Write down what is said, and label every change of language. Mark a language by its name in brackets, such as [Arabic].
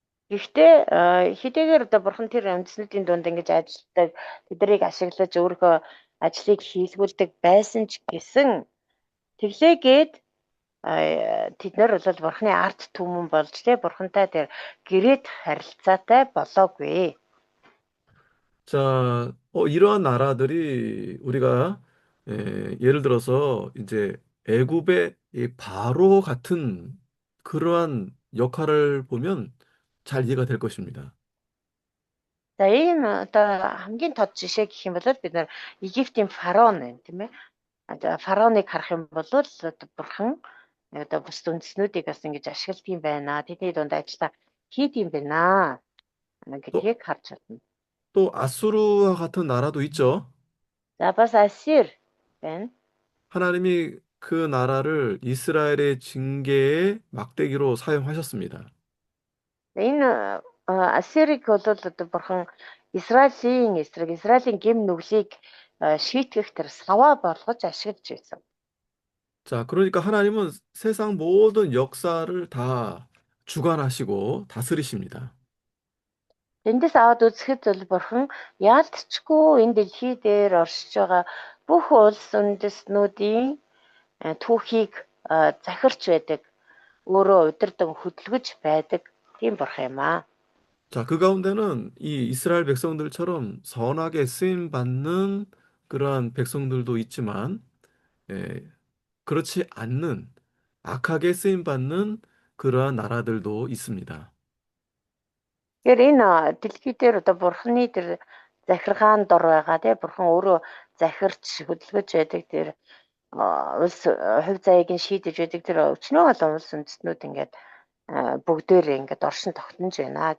[Mongolian] Гэхдээ хэдийгээр одоо бурхан тэр үндэстнүүдийн дунд ингэж ажилладаг, тэднийг ашиглаж өөрийнхөө ажлыг хийлгүүлдэг байсан ч гэсэн тэглээгээд тэд нар бол бурханы арт түмэн болж бурхантай тэр гэрээт харилцаатай болоогүй. [Korean] 자, 이러한 나라들이 우리가 예를 들어서 이제 애굽의 이 바로 같은 그러한 역할을 보면 잘 이해가 될 것입니다. [Mongolian] За энэ одоо хамгийн тод жишээ гэх юм бол бид нар Египтийн фараон байна тийм ээ. Одоо фараоныг харах юм бол одоо бурхан одоо бус үндэстнүүдийг бас ингэж ашигладаг юм байна. Тэдний дунд ажиллаа хийд юм байна [Korean] 또, [Mongolian] гэдгийг харж байна. [Korean] 또 아수르와 같은 나라도 있죠. [Mongolian] За бас Ассир байна. [Korean] 하나님이 그 나라를 이스라엘의 징계의 막대기로 사용하셨습니다. [Mongolian] Энэ Ассирыг бол одоо бурхан Израилийн эсрэг Израилийн гэм нүглийг шийтгэх тэр саваа болгож ашиглаж байсан. [Korean] 자, 그러니까 하나님은 세상 모든 역사를 다 주관하시고 다스리십니다. [Mongolian] Эндээс аваад үзэхэд бол бурхан яалтчгүй энэ дэлхий дээр оршиж байгаа бүх улс үндэстнүүдийн түүхийг захирч байдаг. Өөрөө удирдан хөдөлгөж байдаг тийм бурхан юм аа. [Korean] 자, 그 가운데는 이 이스라엘 백성들처럼 선하게 쓰임 받는 그러한 백성들도 있지만, 그렇지 않는 악하게 쓰임 받는 그러한 나라들도 있습니다. [Mongolian] Тэгэхээр энэ дэлхий дээр одоо бурханы тэр захиргаан дор байгаа тийм бурхан өөрөө захирч хөдөлгөж байдаг тэр улс хувь заяаг нь шийдэж байдаг тэр өчнөө олон улс үндэстнүүд ингээд бүгдээрээ ингээд оршин тогтнож байна.